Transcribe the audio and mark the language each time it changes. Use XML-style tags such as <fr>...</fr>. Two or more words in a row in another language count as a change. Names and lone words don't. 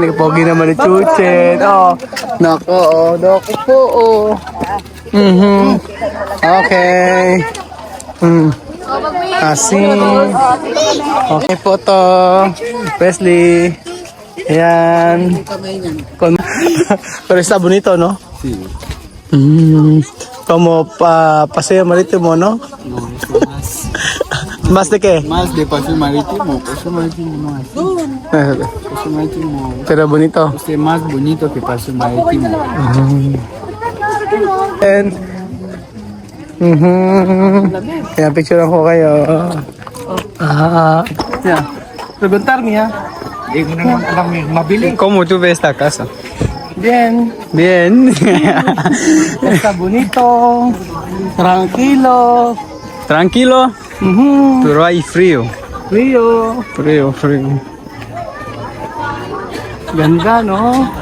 <tl>Nagpogi naman ni Chuchen. Oh, nako, doko po. Okay. Asin. Okay po to. Wesley. Ayan.</tl> <es>Pero está bonito, no? Sí. Como paseo marítimo, ¿no? No, es más. ¿Más de qué? Más de paseo marítimo. Paseo marítimo no es. Paseo marítimo. Pero bonito. Es más bonito que paseo marítimo.</es> <tl>And, Kaya picture ko kayo. Yeah. Preguntar niya. Hindi ko naman alam yung mabili.</tl> <es>¿Cómo tú ves esta casa? Bien. Bien. Está bonito. Tranquilo. Tranquilo, pero hay frío. Frío. Frío.</es> <tl>Ganda, no?</tl>